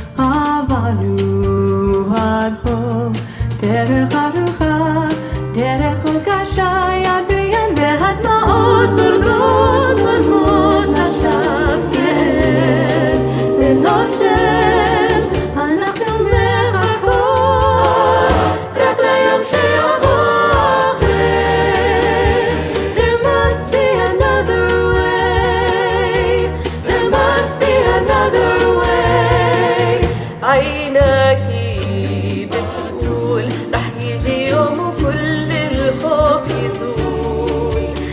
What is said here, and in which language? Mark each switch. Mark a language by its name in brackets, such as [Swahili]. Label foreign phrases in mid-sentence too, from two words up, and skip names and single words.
[Hebrew] עברנו הרחוב, דרך ארוכה, דרך כל קשה, יד ביד והדמעות זולמות עכשיו כאב, ללא שם, אנחנו מחכות, רק ליום שיבוא. [Arabic] عيناكي بتقول رح يجي يوم وكل الخوف يزول